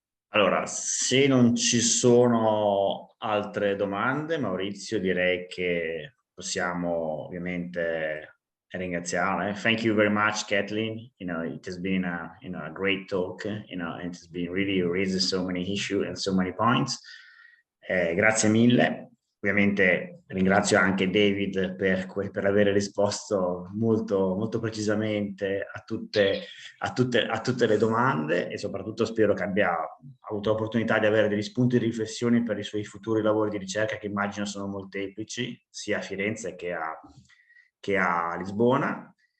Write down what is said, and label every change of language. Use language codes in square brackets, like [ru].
[it] Allora, se non ci sono altre domande, Maurizio, direi che possiamo ovviamente ringraziare. [en] Thank you very much, Kathleen. You know, it has been a great talk. You know, it has been really raised so many issues and so many points. [it] Grazie mille. Ovviamente ringrazio anche David per aver risposto molto precisamente a tutte le domande, e soprattutto spero che abbia avuto l'opportunità di avere degli spunti di riflessione per i suoi futuri lavori di ricerca, che immagino sono molteplici, sia a Firenze che a Lisbona.